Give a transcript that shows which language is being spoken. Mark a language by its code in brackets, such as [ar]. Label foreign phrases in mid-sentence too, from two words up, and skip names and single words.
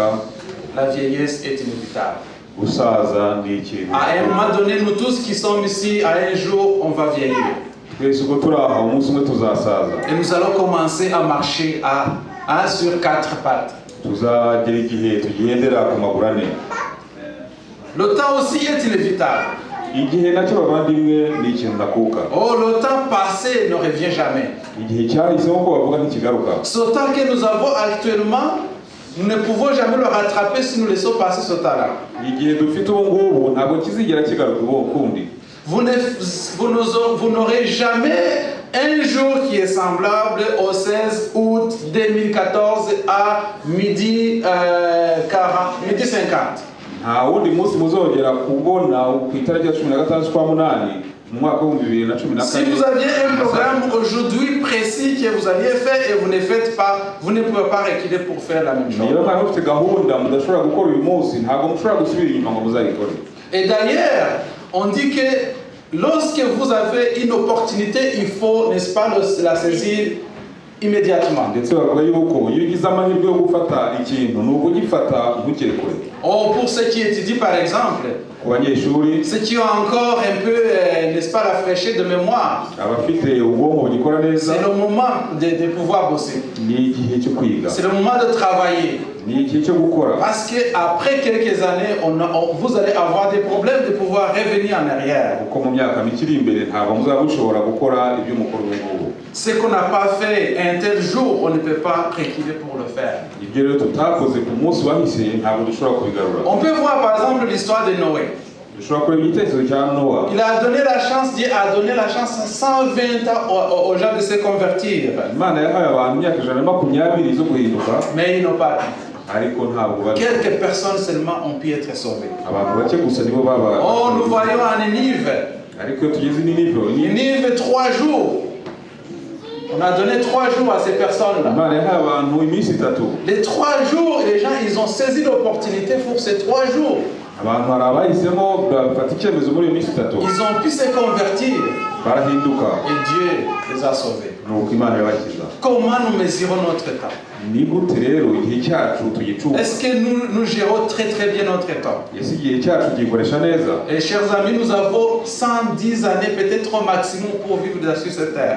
[fr] la vieillesse est inévitable. [rw] gusaza ni ikintu. [fr] À un moment donné, nous tous qui sommes ici, à un jour, on va vieillir. [rw] twese uko turi aha umunsi umwe tuzasaza. [fr] Et nous allons commencer à marcher sur 4 pattes. [rw] tuzagera igihe tugendera ku maguru ane. [fr] Le temps aussi est inévitable. [rw] igihe nacyo bavandimwe ni ikintu ndakuka. [fr] Oh, le temps passé ne revient jamais. [rw] igihe cyahisemo ko bavuga ntikigaruka. [fr] Ce temps que nous avons actuellement, nous ne pouvons jamais le rattraper si nous laissons passer ce temps-là. [rw] igihe dufite ubu ngubu ntabwo kizigera kigaruka ukundi. [fr] Vous n'aurez jamais un jour qui est semblable au 16 août 2014 à midi 50. [rw] nta wundi munsi muzongera kubona ku itariki ya 16 z'ukwa munani mu mwaka wa 2014. [fr] Si vous aviez un programme aujourd'hui précis que vous alliez faire et vous ne faites pas, vous ne pouvez pas reculer pour faire la même chose. [rw] niyo mpamvu mufite gahunda mudashobora gukora uyu munsi ntabwo mushobora gusubira inyuma ngo muzayikore. [fr] Et d'ailleurs, on dit que lorsque vous avez une opportunité, il faut, n'est-ce pas, la saisir immédiatement. [rw] ndetse bavuga yuko iyo ugize amahirwe yo gufata ikintu ni ukugifata ntukire kure. [fr] Oh, pour ceux qui étudient par exemple, [rw] ku banyeshuri [fr] ceux qui ont encore un peu, n'est-ce pas, la fraîcheur de mémoire, [rw] abafite ubwonko bugikora neza [fr] c'est le moment de pouvoir bosser. [rw] ni igihe cyo kwiga. [fr] C'est le moment de travailler. [rw] ni ni igihe cyo gukora [fr] Parce qu'après quelques années, vous allez avoir des problèmes de pouvoir revenir en arrière. [rw] kuko mu myaka mike iri imbere ntabwo muzaba mushobora gukora ibyo mukora ubu ngubu. [fr] Ce qu'on n'a pas fait un tel jour, on ne peut pas reculer pour le faire. [rw] ibyo rero tutakoze ku munsi wahise ntabwo dushobora kubigarura. [fr] On peut voir par exemple l'histoire de Noé. [rw] dushobora kureba igitekerezo cya Nowa. [fr] Il a donné la chance, Dieu a donné la chance 120 ans aux gens de se convertir. [rw] Imana yahaye abantu imyaka 120 zo guhinduka, [fr] Mais ils n'ont pas pu. [rw] ariko ntabwo bari. [fr] Quelques personnes seulement ont pu être sauvées. [rw] abantu bake gusa nibo baba. [fr] Oh, nous voyons en Ninive. [rw] ariko iyo tugeze Ninive, [fr] Ninive 3 jours. On a donné 3 jours à ces personnes-là. [rw] Imana yahaye abantu iminsi 3. [fr] Les 3 jours, les gens, ils ont saisi l'opportunité pour ces 3 jours. [rw] abantu hari abahisemo bafata icyemezo muri iyo minsi 3 [fr] Ils ont pu se convertir. [rw] barahinduka, [fr] Et Dieu les a sauvés. [rw] nuko Imana yabakiza. [fr] Comment nous mesurons notre temps? [rw] ni gute rero igihe cyacu tugicunga? [fr] Est-ce que nous gérons très très bien notre temps? [rw] ese igihe cyacu tugikoresha neza? [fr] Et chers amis, nous avons 110 années peut-être au maximum pour vivre sur cette terre.